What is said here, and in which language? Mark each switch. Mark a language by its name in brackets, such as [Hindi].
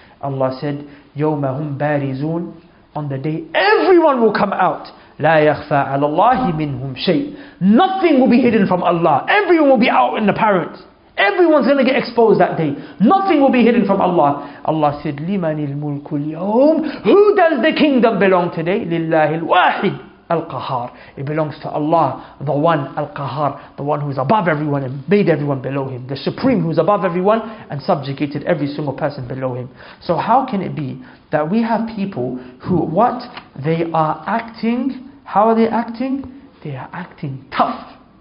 [English] Allah said, [Arabic] يَوْمَ هُمْ بَارِزُونَ, [English] on the day everyone will come out. [Arabic] لَا يَخْفَى عَلَى اللَّهِ مِنْهُمْ شَيْءٍ, [English] nothing will be hidden from Allah. Everyone will be out in apparent. Everyone's going to get exposed that day. Nothing will be hidden from Allah. Allah said, [Arabic] لِمَنِ الْمُلْكُ الْيَوْمِ, [English] who does the kingdom belong today? [Arabic] لِلَّهِ الْوَاحِدِ Al-Qahar. [English] It belongs to Allah, the one, Al-Qahar, the one who is above everyone and made everyone below him, the supreme who is above everyone and subjugated every single person below him. So how can it be that we have people who, what? They are acting, how are they acting? They are acting tough.